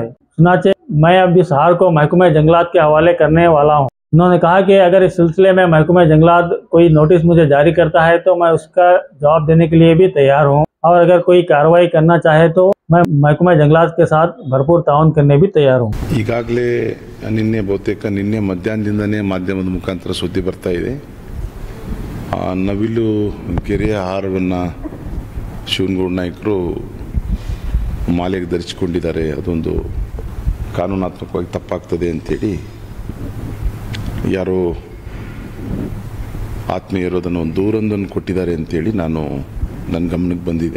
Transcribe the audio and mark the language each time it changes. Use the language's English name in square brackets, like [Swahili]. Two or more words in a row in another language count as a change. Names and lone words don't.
[Urdu] چنانچہ میں اب اس ہار کو محکمۂ جنگلات کے حوالے کرنے والا ہوں. انہوں نے کہا کہ اگر اس سلسلے میں محکمۂ جنگلات کوئی نوٹس مجھے جاری کرتا ہے تو میں اس کا جواب دینے کے لیے بھی تیار ہوں، اور اگر کوئی کارروائی کرنا چاہے تو میں محکمۂ جنگلات کے ساتھ بھرپور تعاون کرنے بھی تیار ہوں. [Kannada] ಈಗಾಗಲೇ ನಿನ್ನೆ ಮಧ್ಯಾಹ್ನದಿಂದನೇ ಮಾಧ್ಯಮದ ಮುಖಾಂತರ ಸುದ್ದಿ ಬರ್ತಾ ಇದೆ। ನವಿಲು ಗೆರೆಯ ಹಾರವನ್ನು ಶಿವನಗೌಡ ನಾಯಕರು ಮಾಲೆಗೆ ಧರಿಸಿಕೊಂಡಿದ್ದಾರೆ, ಅದೊಂದು ಕಾನೂನಾತ್ಮಕವಾಗಿ ತಪ್ಪಾಗ್ತದೆ ಅಂತೇಳಿ ಯಾರೋ ಆತ್ಮೀಯರು ಅದನ್ನು ಒಂದು ದೂರೊಂದನ್ನು ಕೊಟ್ಟಿದ್ದಾರೆ ಅಂತೇಳಿ ನನ್ನ ಗಮನಕ್ಕೆ ಬಂದಿದೆ।